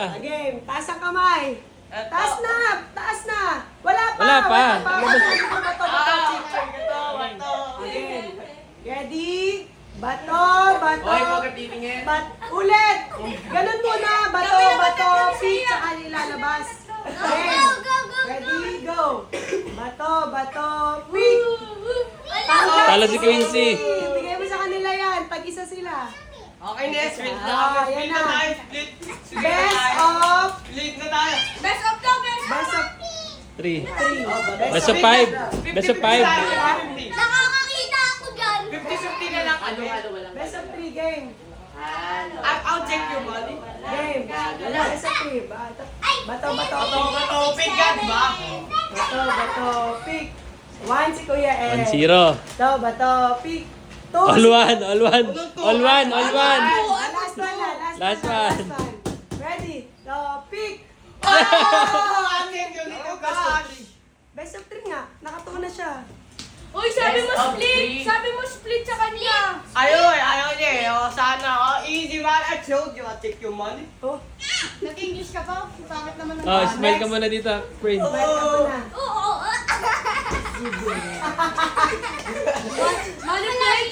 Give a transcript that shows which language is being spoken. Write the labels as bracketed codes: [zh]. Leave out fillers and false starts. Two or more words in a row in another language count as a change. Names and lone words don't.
[tl] Game. Taas ang kamay. Taas na! Taas na! Wala pa! Wala pa. Bato, Bato. Game. Ready? Bato, bato. Hoy, huwag ka titingin. Ulit! Ganun muna. Bato, bato, pick, tsaka nilalabas. Game. [en] Go, go, go. Ready, go. [tl] Bato, bato, pick. Talo si Quincy. Bigay mo sa kanila yan. Pag-isa sila. Okay na, split na. Ah, Split yan na na. tayo, split. Sige na [en] Best [tl] tayo. [en] of [tl] Split na tayo. [en] Best of the best. Best of 3. 3. Best of 5. Best of 5. [tl] Nakakakita ako dyan. 50-50 na lang kami. [en] Best of 3 game. I'll check your body. Game. Best of 3. [tl] Bato, bato, Bato, pick. bato, pick yan ba? Bato, bato, pick. 1 si Kuya Ed. 1-0. Bato, bato, pick. 2 [en] All one, all one. All one, all one. Last one [tl] na. [en] Last Last one. one. Ready? Go, pick. [tl] Oh! Atin yung ito ka. [en] Best of 3 [tl] nga. Nakatuwa na siya. Uy, sabi mo [en] Best of [tl] split. [en] three. [tl] Sabi mo split sa kanya. Ayaw niya eh. O, sana. O, [en] easy man. I told you, I'll take your money. Oh, [tl] Nag-English ka pa? Bakit naman Oh, smile ka muna dito, Prince. welcome mo na. Oo. Mali na